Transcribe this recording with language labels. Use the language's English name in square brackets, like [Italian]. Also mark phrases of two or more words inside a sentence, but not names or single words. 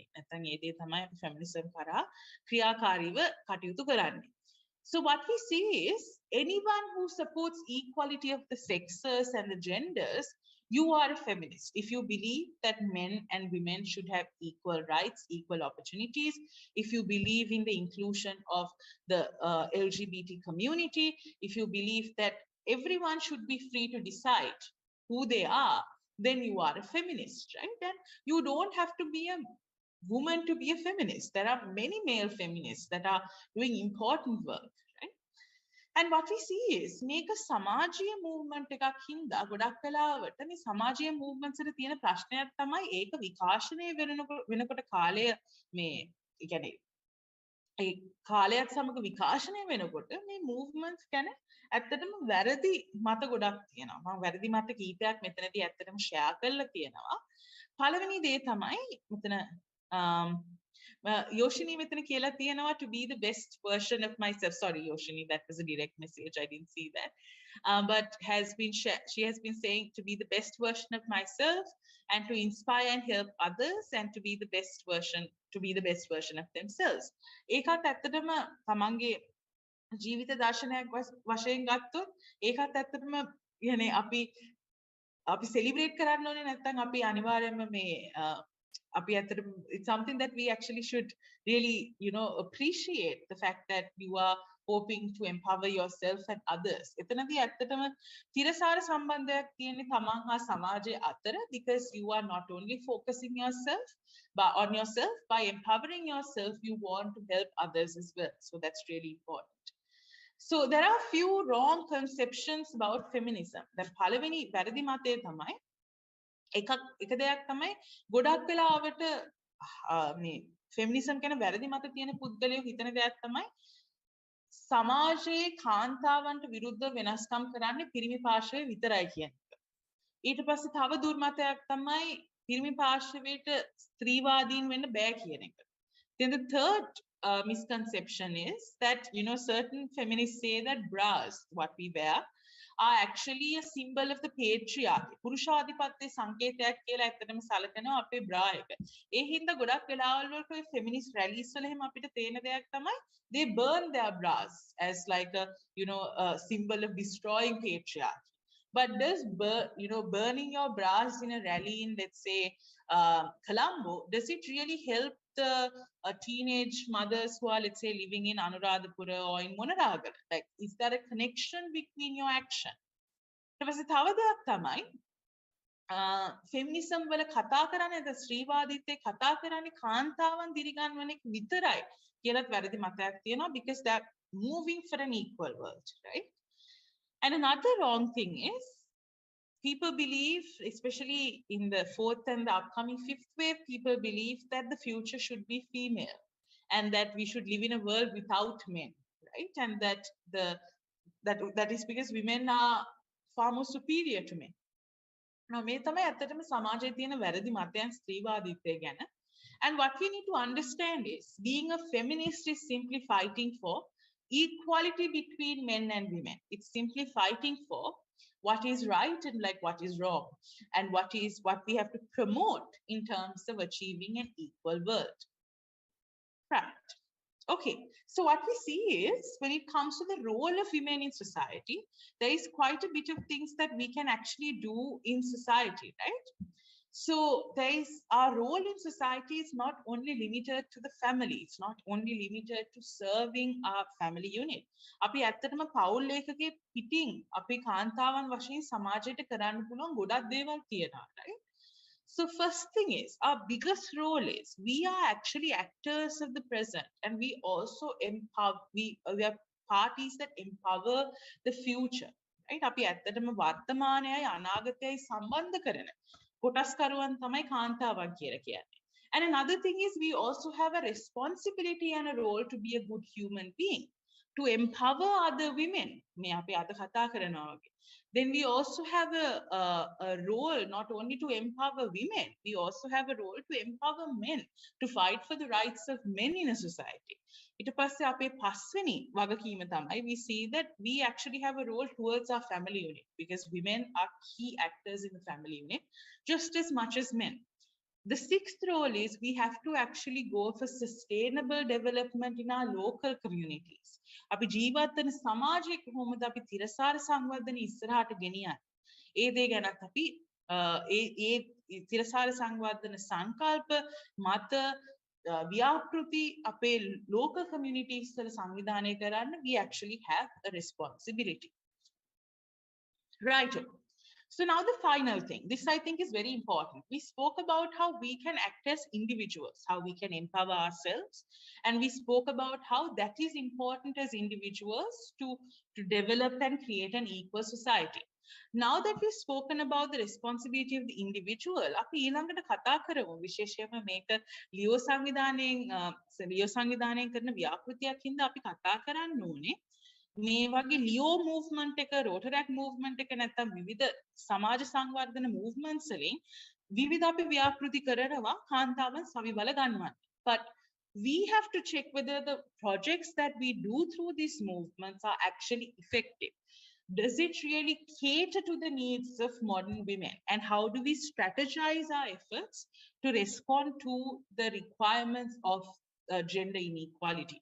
[Sinhala] නැත්නම් ඒ දේ තමයි අපි ෆෙමිනිසම් හරහා ක්‍රියාකාරීව කටයුතු කරන්නේ. [English] So what we see is anyone who supports equality of the sexes and the genders, you are a feminist. If you believe that men and women should have equal rights, equal opportunities, if you believe in the inclusion of the LGBT community, if you believe that everyone should be free to decide who they are, then you are a feminist, right? And you don't have to be a woman to be a feminist. There are many male feminists that are doing important work, right? And what we see is [Sinhala] මේක සමාජීය movement එකක් හින්දා ගොඩක් වෙලාවට මේ සමාජීය movements වල තියෙන ප්‍රශ්නයක් තමයි ඒක විකාශනය වෙනකොට කාලය මේ කියන්නේ ඒ කාලයත් සමග විකාශනය වෙනකොට මේ movements ගැන ඇත්තටම වැරදි මත ගොඩක් තියෙනවා. මම වැරදි මත කීපයක් මෙතනදී ඇත්තටම share කරලා තියෙනවා. පළවෙනි දේ තමයි මෙතන Yoshini මෙතන කියලා තියෙනවා [English] to be the best version of myself. Sorry Yoshini, that was a direct message, I didn't see that. But she has been saying to be the best version of myself and to inspire and help others and to be the best version of themselves. [Sinhala] ඒකත් ඇත්තටම තමන්ගේ ජීවිත දර්ශනයක් වශයෙන් ගත්තොත් ඒකත් ඇත්තටම يعني අපි celebrate කරන්න ඕනේ. නැත්නම් අපි අනිවාර්යයෙන්ම මේ [English] it's something that we actually should really, appreciate the fact that you are hoping to empower yourself and others. [Sinhala] එතනදී ඇත්තටම තිරසාර සම්බන්ධයක් තියෙන්නේ තමන් හා සමාජය අතර, [English] because you are not only focusing on yourself, by empowering yourself, you want to help others as well. So that's really important. So there are a few wrong conceptions about feminism. [Sinhala] that පළවෙනි වැරදි මතය තමයි එක දෙයක් තමයි ගොඩක් වෙලාවට මේ ෆෙමිනිසම් ගැන වැරදි මත තියෙන පුද්ගලයෝ හිතන දෙයක් තමයි සමාජයේ කාන්තාවන්ට විරුද්ධව වෙනස්කම් කරන්නේ පිරිමි පාර්ශවය විතරයි කියන එක. ඊට පස්සේ තව දුර්මතයක් තමයි පිරිමි පාර්ශවයට ස්ත්‍රීවාදීන් වෙන්න බෑ කියන එක. [English] Then the third misconception is that certain feminists say that bras, what we wear, are actually a symbol of the patriarchy. [Sinhala] පුරුෂාධිපත්‍ය සංකේතයක් කියලා ඇත්තටම සැලකනවා අපේ bra එක. ඒ හින්දා ගොඩක් වෙලාවල් වලට ඔය [English] feminist rallies [Sinhala] වල එහෙම අපිට තේන දෙයක් තමයි [English] they burn their bras as like a a symbol of destroying patriarchy. But does burning your bras in a rally in, let's say, Colombo, does it really help the teenage mothers who are, let's say, living in Anuradhapura or in Monaragala? Like, is there a connection between your action? [Sinhala] ෆෙමිනිසම් වල කතා කරන්නේ ද ශ්‍රීවාදීත්වයේ කතා කරන්නේ කාන්තාවන් දිරිගන්වන එක විතරයි කියලාත් වැරදි මතයක් තියෙනවා [English] because they're moving for an equal world, right? And another wrong thing is people believe, especially in the fourth and the upcoming fifth wave, people believe that the future should be female and that we should live in a world without men, right? And that is because women are far more superior to men. Now, [Sinhala] මේ තමයි ඇත්තටම සමාජයේ තියෙන වැරදි මතයන් ස්ත්‍රීවාදීත්වය ගැන. [English] And what we need to understand is being a feminist is simply fighting for equality between men and women. It's simply fighting for what is right and like what is wrong and what we have to promote in terms of achieving an equal world. Right. Okay, so what we see is when it comes to the role of women in society, there is quite a bit of things that we can actually do in society, right? So our role in society is not only limited to the family, it's not only limited to serving our family unit. [Sinhala] අපි ඇත්තටම පවුල් එකකේ පිටින් අපි කාන්තාවන් වශයෙන් සමාජයට කරන්න පුළුවන් ගොඩක් දේවල් තියෙනවා, [English] right? So first thing is, our biggest role is we are actually actors of the present, and we also empower, we are parties that empower the future, right? [Sinhala] අපි ඇත්තටම වර්තමානයයි අනාගතයයි සම්බන්ධ කරන කොටස්කරුවන් තමයි කාන්තාවන් කියලා කියන්නේ. [English] And another thing is we also have a responsibility and a role to be a good human being, to empower other women. [Sinhala] මේ අපි අද කතා කරනවා වගේ. [English] Then we also have a role not only to empower women, we also have a role to empower men, to fight for the rights of men in a society. [Sinhala] ඊට පස්සේ අපේ පස්වෙනි වගකීම තමයි [English] we see that we actually have a role towards our family unit because women are key actors in the family unit just as much as men. The sixth role is we have to actually go for sustainable development in our local communities. [Sinhala] අපි ජීවත් වෙන සමාජයේ කොහොමද අපි තිරසාර සංවර්ධන ඉස්සරහට ගෙනියන්නේ? ඒ දේ ගැනත් අපි ඒ තිරසාර සංවර්ධන සංකල්ප මත ව්‍යාපෘති අපේ [English] local communities [Sinhala] වල සංවිධානය කරන්න [English] we actually have a responsibility. Right. So now the final thing, this I think is very important. We spoke about how we can act as individuals, how we can empower ourselves. And we spoke about how that is important as individuals to develop and create an equal society. Now that we've spoken about the responsibility of the individual, [Sinhala] අපි ඊළඟට කතා කරමු විශේෂයෙන්ම මේක ලියෝ සංවිධානයෙන් කරන ව්‍යාපෘතියක් හින්දා අපි කතා කරන්න ඕනේ. මේ වගේ ලියෝ मूवमेंट එක රෝටරැක් मूवमेंट එක නැත්නම් විවිධ සමාජ සංවර්ධන मूवमेंट्स වලින් විවිධ අපි ව්‍යාපෘති කරනවා කාන්තාවන් සවිබල ගන්නවන්න. [English] But we have to check whether the projects that we do through these movements are actually effective. Does it really cater to the needs of modern women? And how do we strategize our efforts to respond to the requirements of gender inequality?